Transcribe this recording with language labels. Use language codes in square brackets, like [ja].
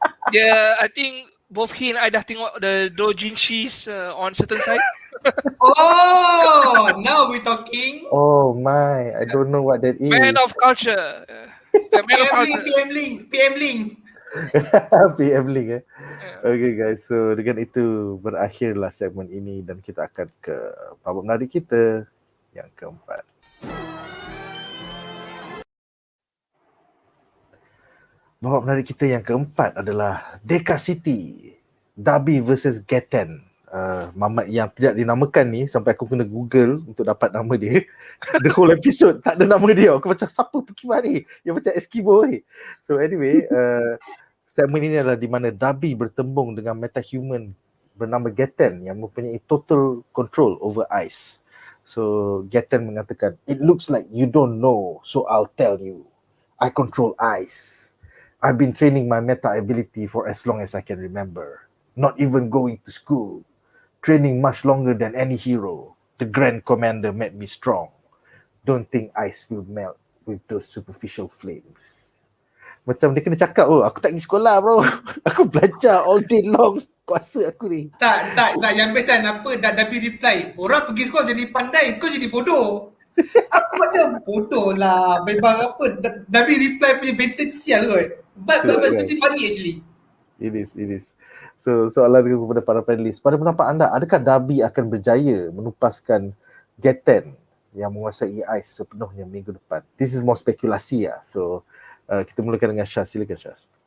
[en] Yeah, I think both he and I [ms] dah tengok [en] the doujinshis on certain site. Oh, now we talking. Oh my, I don't know what that is. Man of culture. Man of culture. PM Link. [ms] PM Link [en] Okay guys, so [ms] dengan itu berakhirlah segmen ini dan kita akan ke babak menarik kita yang keempat. Babak menarik kita yang keempat adalah DEIKA City, Dabi versus Geten. Mamat yang tidak dinamakan ni sampai aku kena Google untuk dapat nama dia. [en] The whole episode [ms] tak ada nama dia. Aku macam siapa tu kibat ni? Yang macam Eskimo ni. So anyway, segmen ini adalah di mana Dabi bertembung dengan metahuman bernama Geten yang mempunyai [en] total control over ice. [ms] So Geten mengatakan, [en] it looks like you don't know, so I'll tell you. I control ice. I've been training my meta ability for as long as I can remember. Not even going to school. Training much longer than any hero. The Grand Commander made me strong. Don't think ice will melt with those superficial flames. [ms] Macam dia kena cakap, oh aku tak pergi sekolah bro. Aku belajar [en] all day long. [ms] Kuasa aku ni. Tak. Yang best kan apa, Dabi reply, orang pergi sekolah jadi pandai, kau jadi bodoh. Aku macam bodoh lah. Memang apa, Dabi reply punya benten sial kot. [en] But it's pretty funny actually. It is. [ms] So soalan kepada para panelis, pada pendapat anda, adakah Dabi akan berjaya menupaskan Geten yang menguasai ice sepenuhnya minggu depan? [en] This is more [ms] spekulasi lah. So kita mulakan dengan Shaz. Silakan Shaz.